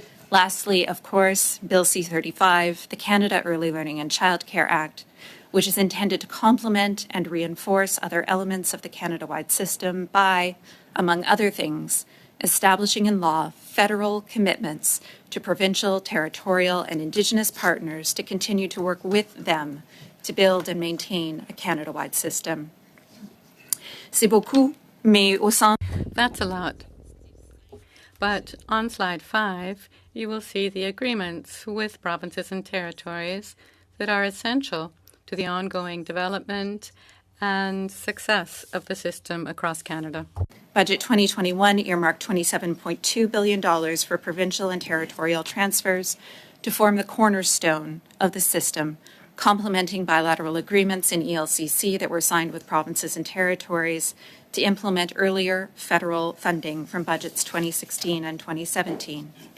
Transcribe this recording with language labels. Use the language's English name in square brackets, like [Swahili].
[English] Lastly, of course, Bill C-35, the Canada Early Learning and Childcare Act, which is intended to complement and reinforce other elements of the Canada-wide system by, among other things, establishing in law federal commitments to provincial, territorial, and Indigenous partners to continue to work with them to build and maintain a Canada-wide system. [French] C'est beaucoup, mais au sein... [English] That's a lot. But on slide 5, you will see the agreements with provinces and territories that are essential to the ongoing development and success of the system across Canada. Budget 2021 earmarked $27.2 billion for provincial and territorial transfers to form the cornerstone of the system, complementing bilateral agreements in ELCC that were signed with provinces and territories to implement earlier federal funding from budgets 2016 and 2017.